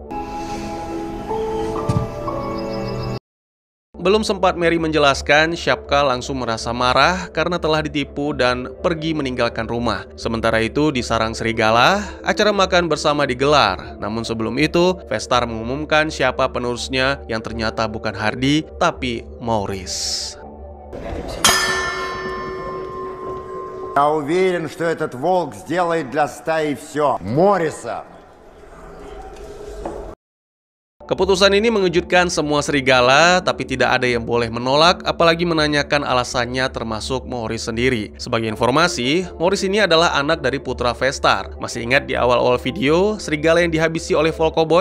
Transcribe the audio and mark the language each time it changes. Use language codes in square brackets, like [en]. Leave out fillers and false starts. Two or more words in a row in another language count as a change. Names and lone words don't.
[id] Belum sempat Mary menjelaskan, Shapka langsung merasa marah karena telah ditipu dan pergi meninggalkan rumah. Sementara itu, di sarang serigala, acara makan bersama digelar. Namun sebelum itu, Vestar mengumumkan siapa penerusnya yang ternyata bukan Hardy, tapi Maurice. [ru] Я уверен, что этот волк сделает для стаи все. Морриса. [id] Keputusan ini mengejutkan semua serigala, tapi tidak ada yang boleh menolak, apalagi menanyakan alasannya termasuk Morris sendiri. Sebagai informasi, Morris ini adalah anak dari putra Vestar. Masih ingat di awal-awal video, serigala yang dihabisi oleh Volkoboy?